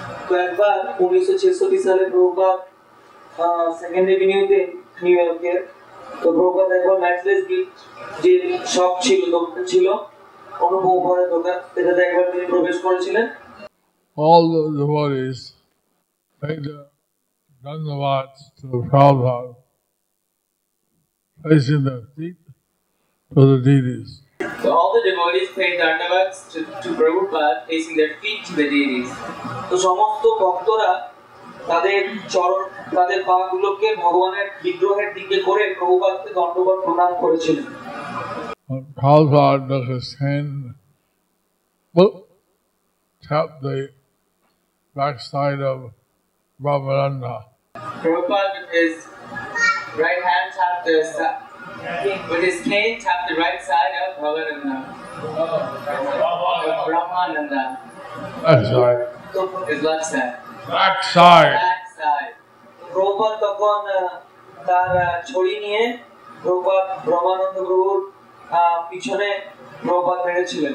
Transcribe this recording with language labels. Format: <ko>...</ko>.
<bn>তো একবার 1966 সালে প্রভুপাদ সেকেন্ড এভিনিউতে নিউ ইয়র্কের তো প্রভুপাদ একবার ম্যাচলেস গিফট যে শপ ছিল দোকান ছিল অনুপমের দোকান সেটাতে একবার তিনি প্রবেশ করেছিলেন।</bn> <en>All the devotees paid their dandavats to Prabhupada, placing their feet to the deities. So all the devotees paid dandavats to Prabhupada, placing their feet to the deities.</en> <bn>তো সমস্ত ভক্তরা তাদের পাগুলোকে ভগবানের বিগ্রহের দিকে করে প্রভুপাদকে দণ্ডবত প্রণাম করেছিলেন।</bn> <en>Prabhupada took his hand, tapped the backside of Brahmananda. Prabhupada with his right hand tapped with his cane tapped the right side of Brahmananda. That's right. His left side. Backside. Backside.</en> <bn>Prabhupada তখন তার ছড়ি নিয়ে প্রভুপাদ ব্রহ্মানন্দ প্রভুর পিছনে প্রভুপাদ মেরেছিলেন।</bn>